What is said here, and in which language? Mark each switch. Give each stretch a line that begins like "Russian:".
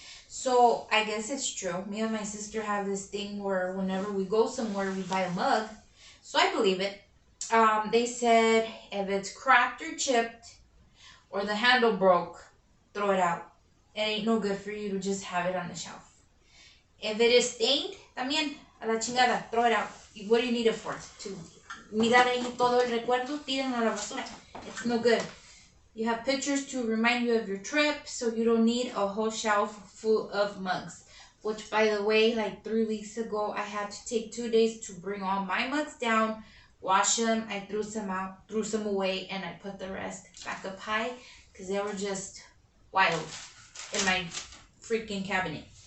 English: So I guess it's true. Me and my sister have this thing where whenever we go somewhere, we buy a mug. So I believe it. They said if it's cracked or chipped or the handle broke, throw it out. It ain't no good for you to just have it on the shelf. If it is stained,
Spanish: también, a la chingada,
English: throw it out. What do you need it for? To
Spanish: mirar ahí todo el recuerdo, tírenlo a la basura.
English: It's no good. You have pictures to remind you of your trip, so you don't need a whole shelf full of mugs. Which, by the way, like 3 weeks ago, I had to take 2 days to bring all my mugs down, wash them. I threw some out, threw some away, and I put the rest back up high because they were just wild in my freaking cabinet.